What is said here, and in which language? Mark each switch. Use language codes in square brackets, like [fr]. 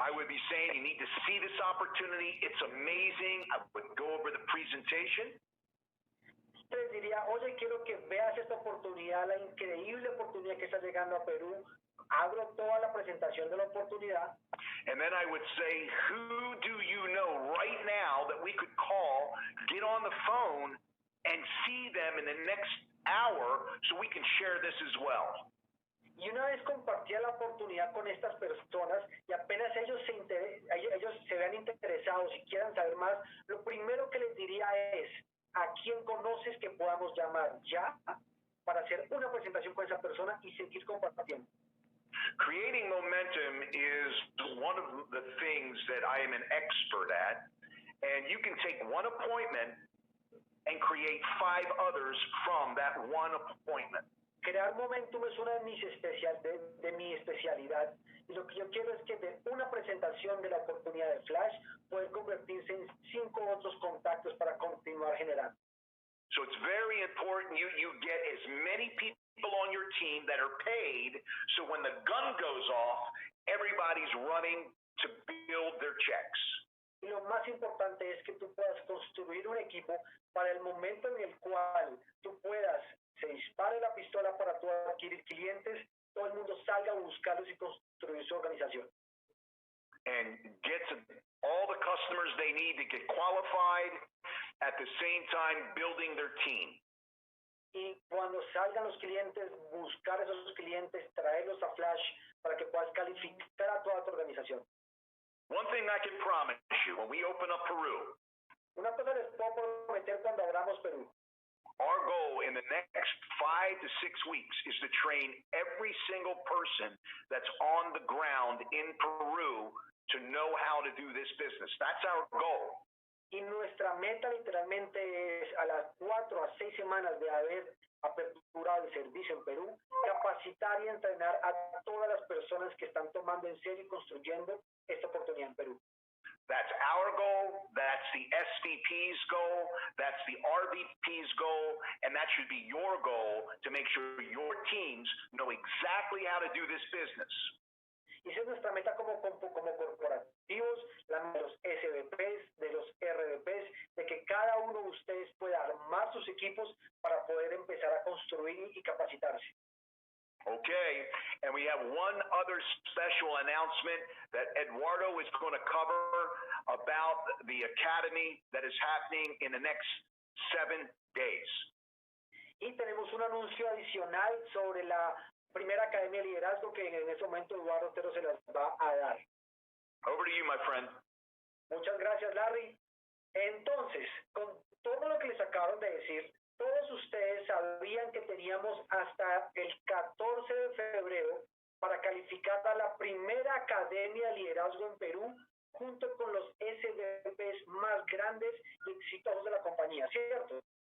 [en] I would be saying you need to see this opportunity. It's amazing. I would go over the presentation. [es] Les diría, oye, quiero que veas esta oportunidad, la increíble oportunidad que está llegando a Perú. Abro toda la presentación de la oportunidad. [en] And then I would say, who do you know right now that we could call, get on the phone, and see them in the next hour so we can share this as well? [es] Y una vez compartía la oportunidad con estas personas y apenas ellos se vean interesados y quieran saber más, lo primero que les diría es, ¿a quién conoces que podamos llamar ya para hacer una presentación con esa persona y seguir compartiendo? [en] Creating momentum is one of the things that I am an expert at, and you can take one appointment and create 5 others from that one appointment. [es] Crear momentum es una de mi especialidad, y lo que yo quiero es que de una presentación de la oportunidad de Flash puede convertirse en 5 otros contactos para continuar generando. [en] So it's very important you get as many people on your team that are paid, so when the gun goes off, everybody's running to build their checks. [es] Y lo más importante es que tú puedas construir un equipo para el momento en el cual tú puedas, se dispare la pistola para tú adquirir clientes, todo el mundo salga a buscarlos y construir su organización. [en] And get all the customers they need to get qualified, at the same time building their team. [es] Y cuando salgan los clientes, buscar esos clientes, traerlos a Flash para que puedas calificar a toda tu organización. [en] One thing I can promise you, when we open up Peru, [es] una cosa les puedo prometer cuando abramos Perú. [en] Our goal in the next 5 to 6 weeks is to train every single person that's on the ground in Peru to know how to do this business. That's our goal. [es] Y nuestra meta literalmente es a las 4 a 6 semanas de haber aperturado el servicio en Perú, capacitar y entrenar a todas las personas que están tomando en serio y construyendo esta oportunidad en Perú. [en] That's our goal, that's the SVP's goal, that's the RVP's goal, and that should be your goal to make sure your teams know exactly how to do this business. [es] Y esa es nuestra meta como corporativos, de los SVPs, de los RVPs, de que cada uno de ustedes pueda armar sus equipos para poder empezar a construir y capacitarse. [en] Okay, and we have one other special announcement that Eduardo is going to cover about the academy that is happening in the next 7 days. [es] Y tenemos un anuncio adicional sobre la primera academia de liderazgo que en ese momento Eduardo Otero se las va a dar. Over to you, my friend. Muchas gracias, Larry. Entonces, con todo lo que les acabaron de decir, todos ustedes sabían que teníamos hasta el 14 de febrero para calificar a la primera Academia de Liderazgo en Perú, junto con los SVPs más grandes y exitosos de la compañía, ¿cierto?